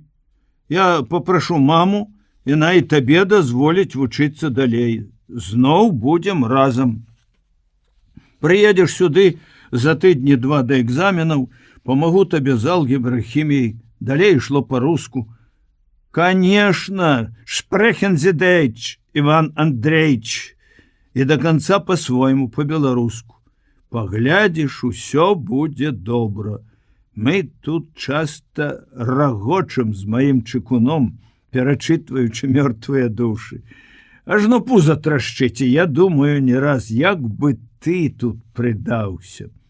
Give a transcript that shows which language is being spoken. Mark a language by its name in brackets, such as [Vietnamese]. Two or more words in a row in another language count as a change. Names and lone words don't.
[Belarusian] Я папрашу маму, яна і табе дазволіць вучыцца далей. Зноў будзем разам. Прыедзеш сюды за тыдні 2 да экзаменаў, памагу табе з алгебры, хіміяй, далей ішло па-руску. [Russian] Конечно, [German] sprechen Sie Deutsch, [Russian] Иван Андреевич, и до конца по-своему, по-белоруску. [Belarusian] Паглядзіш, усё будзе добра. Мы тут часта рагочам з маім чыкуном, перачытваючы мёртвыя душы. Ажно пуза трашчыць, і я думаю не раз, як бы ты тут прыдаўся.